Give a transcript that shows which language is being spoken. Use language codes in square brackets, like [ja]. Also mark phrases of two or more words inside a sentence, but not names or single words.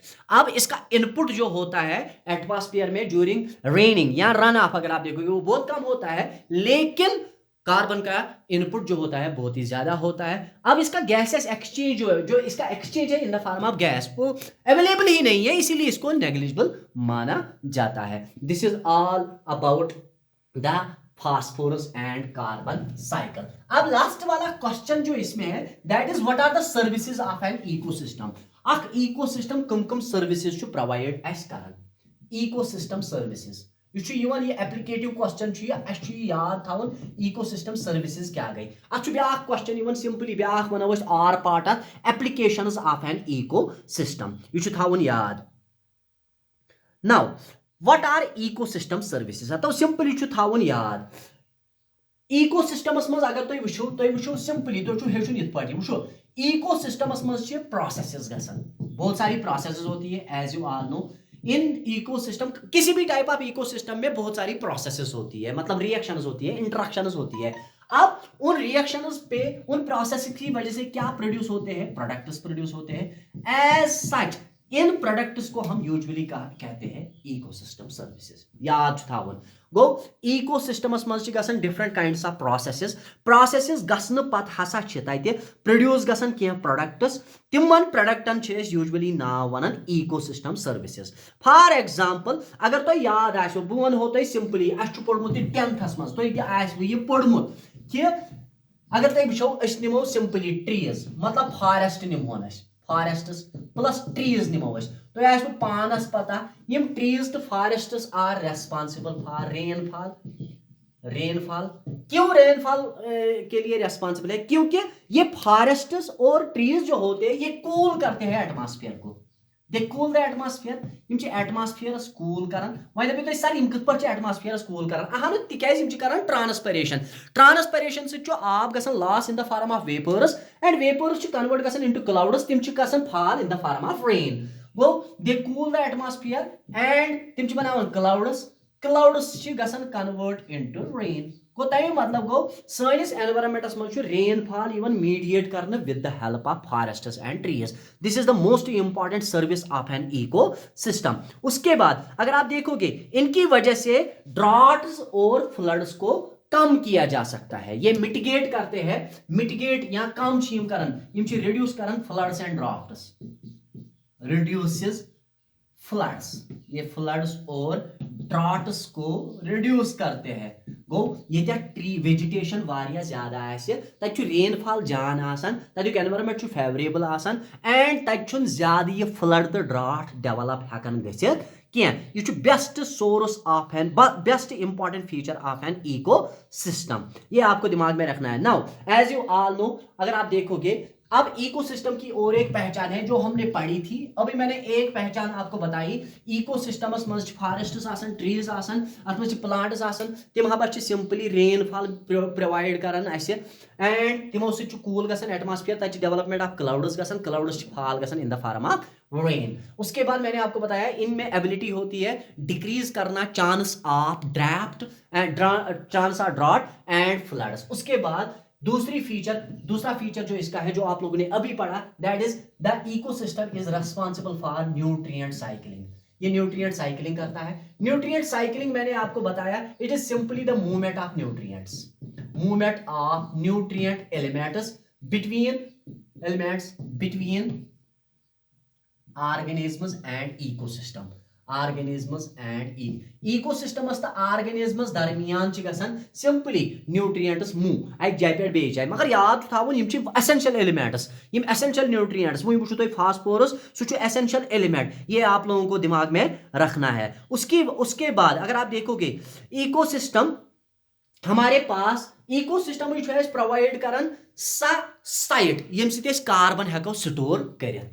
[hi] अब इसका इनपुट जो होता है एटमॉस्फेयर में [en] during raining [hi] या [en] run off [hi] अगर आप देखोगे वो बहुत कम होता है, लेकिन कार्बन का इनपुट जो होता है बहुत ही ज्यादा होता है। अब इसका गैसेस एक्सचेंज जो इसका एक्सचेंज है [en] in the form of gas [hi] वो अवेलेबल ही नहीं है, इसीलिए इसको नेग्लिजिबल माना जाता है। [en] this is all about the phosphorus and carbon cycle. [hi] अब लास्ट वाला क्वेश्चन जो इसमें है [en] that is what are the services of an ecosystem. [ks] अख इकोसिस्टम कम सर्विसेज प्रोवाइड अस करन। [en] ecosystem services [ks] ये एप्लीकेटिव क्वेश्चन याद थवन [en] ecosystem services [ks] क्या गई। अ क्वेश्चन सिंपली वनो [en] are part of applications of an ecosystem [ks] यह थवन याद। [en] now what are ecosystem services [ks] तो सिंपली थवन याद। इकोसिस्टमस मज अगर तुम वो सिंपली तुम हेचुन इत पार्टी वो इकोसिस्टमस मज प्रोसेसेस गसन। [hi] बहुत सारी प्रोसेसेस होती है [en] as you all know. [hi] इन इकोसिस्टम किसी भी [en] type of ecosystem [hi] में बहुत सारी प्रोसेसेस होती है, मतलब रिएक्शंस होती है, इंटरेक्शंस होती है। अब उन रिएक्शंस पे उन प्रोसेस की वजह से क्या प्रोड्यूस होते हैं, प्रोडक्ट्स प्रोड्यूस होते हैं। [en] as such [hi] इन प्रोडक्ट्स को हम यूजुअली कहते हैं [en] ecosystem services. [ks] याद थावन गो इकोसिस्टमस मज गसन [en] different kinds of processes [ks] गसन पत हसा तते प्रोड्यूस गसन के प्रोडक्ट्स। तिमन प्रोडक्टन यूजुअली नाव वनन [en] ecosystem services. [ks] फॉर एग्जांपल अगर तो याद आसो बह वनो तो सिंपली अस पोर्मुत 10th मज तो यह पोर्मुत कि अगर तुम वो निमो सिंपली ट्रीज मतलब फॉरेस्ट निमोन [en] forests plus trees [ks] निमो तो पानस पता यम ट्रीज तो [en] forests are responsible for rainfall. [hi] क्यों रेनफॉल के लिए रेस्पॉन्सिबल है? क्योंकि ये फॉरेस्ट्स और ट्रीज जो होते हैं ये कूल करते हैं एटमॉस्फेयर को। [en] they cool the atmosphere. [ks] यम एटमॉस्फेयरस कूल करन। वह दपो सर यम कत पे एटमॉस्फेयरस कूल करन अहम तिकाज यम करन ट्रांसपरेशन से आब गसन [en] loss in the form of vapours and vapours [ks] कन्वर्ट गसन [en] into clouds [ks] तिम गसन [en] fall in the form of rain. [ks] गो [en] they cool the atmosphere and [ks] तिम बनावन क्लाउड्स गसन [en] convert into rain. [ks] गो तमें मतलब गो सैनिस एनवायरनमेंटस मज [en] rainfall even mediate karne with the help of forests and trees. this is the most important service of an ecosystem. [hi] उसके बाद अगर आप देखोगे इनकी वजह से ड्रॉट्स और फ्लड्स को कम किया जा सकता है। ये मिटिगेट करते हैं, मिटिगेट या कम करन रिड्यूस करन [en] floods and droughts. [hi] रिड्यूसेस फ्लड्स, ये फ्लड्स और ड्रॉट्स को रिड्यूस करते हैं। [ks] गो ये ट्री वेजिटेशन वारिया ज्यादा आसे तत रेनफॉल जान आसान, तक एनवायरनमेंट फेवरेबल आसान एंड तत ज्यादा ये फ्लड तो ड्रॉट डेवलप हेकन गसित यह [en] best source of an best important feature of an eco system, [hi] ये आपको दिमाग में रखना है। [en] now as you all know, [hi] अगर आप देखोगे अब इकोसिस्टम की और एक पहचान है जो हमने पढ़ी थी, अभी मैंने एक पहचान आपको बताई। [ks] इकोसिस्टमस मज फॉरेस्ट्स आसन, ट्रीज आसन, अत मज प्लांट्स आसन, तिम हबा सिंपली रेनफॉल प्रोवाइड करन असे, एंड तिमो सि कूल गसन एटमॉस्फेयर, तक [en] development of clouds [ks] गसन, क्लाउड्स फॉल गसन [en] in the form of rain. [hi] उसके बाद मैंने आपको बताया इनमें एबिलिटी होती है डिक्रीज करना [en] chance of draft and chance of drought and floods. [hi] उसके बाद दूसरा फीचर जो इसका है, जो आप लोगों ने अभी पढ़ा, [en] that is the ecosystem is responsible for nutrient cycling. [hi] ये न्यूट्रिएंट साइकिलिंग करता है। [en] nutrient cycling [hi] मैंने आपको बताया, [en] it is simply the movement of nutrients, movement of nutrient elements between organisms and ecosystem, organisms and ecosystems [ks] तो organisms दरमियान गसन सिंपली न्यूट्रिएंट्स मूव एक जाय पे बेच जाय, मगर याद थावन यम छि [en] essential elements, [ks] यम [en] essential nutrients, [ks] वो वुचो तो फास्फोरस सु [en] essential element, [hi] ये आप लोगों को दिमाग में रखना है। उसके बाद अगर आप देखोगे इकोसिस्टम, हमारे पास [ks] इकोसिस्टम प्रोवाइड करन सा साइट यम सि कार्बन हेको स्टोर करित।